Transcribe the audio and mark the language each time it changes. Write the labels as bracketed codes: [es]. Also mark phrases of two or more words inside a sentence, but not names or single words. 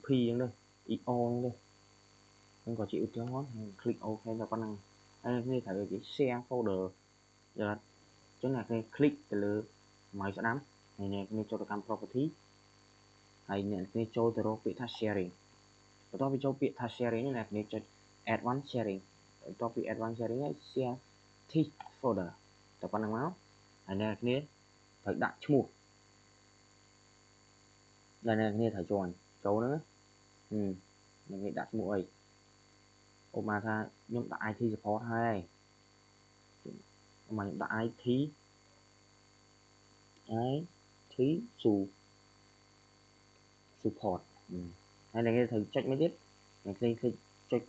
[km] អញ្ចឹងទៅ EO ហ្នឹងក៏ជាឧទាហរណ៍ហើយ [en] click OK [km] តែប៉ុណ្្នឹងហើយនេះត្រូវគេ [en] share folder [km] អញ្ចឹងអ្នកគេ click ទៅលើ mouse ស្ដាំហើយអ្នកគេចូលទៅកាន់ property ហើយអ្នកគេចូលទៅរកពាក្យថា sharing បន្ទាប់ពីចូលពាក្យថា sharing អ្នកគេចុច [en] add one sharing [km] បន្ទាប់ពី [en] add one sharing [km] ហើយ [en] share this folder [km] តែប៉ុណ្្នឹងមកហើយអ្នកគេត្រូវដាក់ឈ្មោះ ដែលអ្នកគេត្រូវចូលហ្នឹងអ្នកគេដាក់ឈ្មោះអីឧបមាថាខ្ញុំដាក់ [en] IT support [km] ហើយឧបមាខ្ញុំដាក់ [en] IT support [km] ហើយអ្នកគេត្រូវចុចមួយទៀតអ្នកគេចុចពា